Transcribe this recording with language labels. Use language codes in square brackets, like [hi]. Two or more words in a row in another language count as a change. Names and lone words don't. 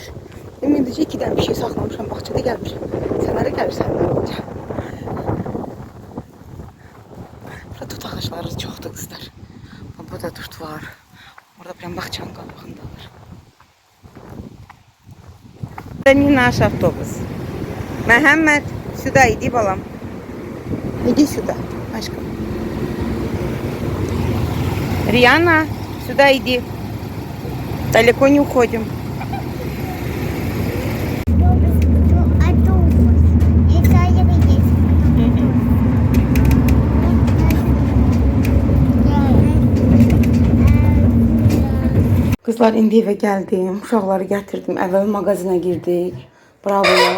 [az] Demin deyəcək 2 dənə pişik saxlamışam, bağçada gəlmişəm. Sən hara gəlirsən dalınca. Burada tut ağaçları çoxdur qızlar. Burada tut var. Orada bir bağçanın qabağındadır. Bu da naş avtobus. Məhəmməd, [ru] сюда иди, балам. Иди сюда, Машка. Риана, сюда иди. Далеко не уходим. [az] Kızlar indi evə gəldim. Uşaqları gətirdim. Əvvəl mağazinə girdik. Bravoya.